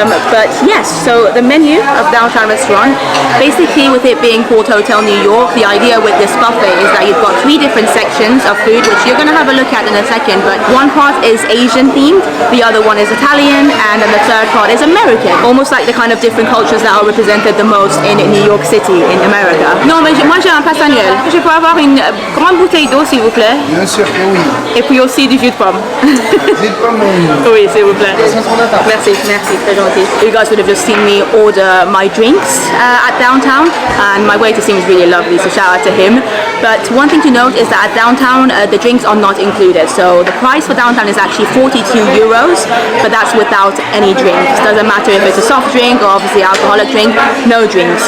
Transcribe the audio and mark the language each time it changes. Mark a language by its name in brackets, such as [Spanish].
[English] But yes, so the menu of Downtown Restaurant, basically with it being called Hotel New York, the idea with this buffet is that you've got 3 different sections of food, which you're going to have a look at in a second, but one part is Asian themed, the other one is Italian, and then the third part is American. Almost like the kind of different cultures that are represented the most in New York City, in America. [French] Non, mais moi j'ai un passagnol. Je peux avoir une grande bouteille d'eau, s'il vous plaît? Bien sûr que oui. Et puis aussi du jus de pomme. Jus de pomme, oui, s'il vous plaît. Merci, merci, très gentil. [English] You guys would have just seen me order my drinks at Downtown, and my waiter seems really lovely, so shout out to him. But one thing to note is that at Downtown, the drinks are not included. So the price for Downtown is actually 42 euros, but that's without any drinks. Doesn't matter if it's a soft drink or obviously alcoholic drink, no drinks.